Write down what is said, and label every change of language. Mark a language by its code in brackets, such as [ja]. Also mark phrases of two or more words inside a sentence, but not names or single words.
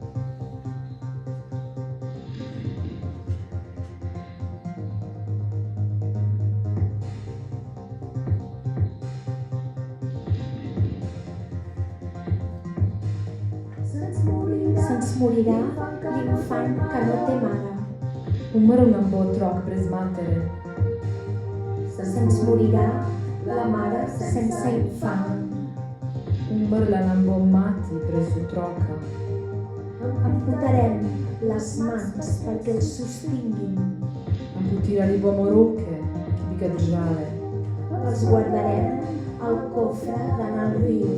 [ca] Se'ns morirà l'infant que no té mare. [sl] Umrl nam bo otrok brez matere. [ca] Se'ns morirà la mare sense infant. [sl] Umrla nam bo mati brez otroka. [ca] Amputarem les mans perquè el sostinguin. [sl] Amputirali bomo roke, ki bi ga držale. [ca] Els guardarem al cofre d'anar al riu.